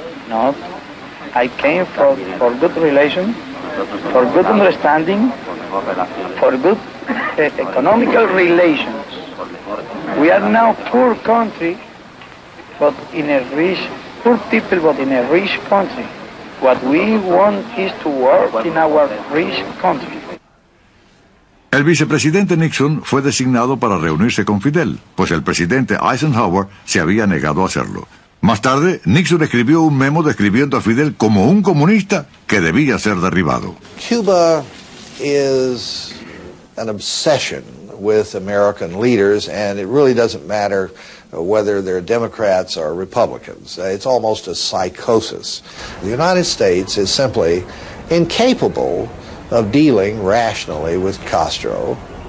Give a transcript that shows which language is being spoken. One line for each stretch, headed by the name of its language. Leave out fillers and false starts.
English: No, I came for good relations, for good understanding, for good economical relations. We are now poor country, but in a rich, poor people, but in a rich country. What we want is to work in our rich country.
Spanish: El vicepresidente Nixon fue designado para reunirse con Fidel, pues el presidente Eisenhower se había negado a hacerlo. Más tarde, Nixon escribió un memo describiendo a Fidel como un comunista que debía ser derribado.
English: Cuba is an obsession with American leaders, and it really doesn't matter whether they're Democrats or Republicans. It's almost a psychosis. The United States is simply incapable of dealing rationally with Castro.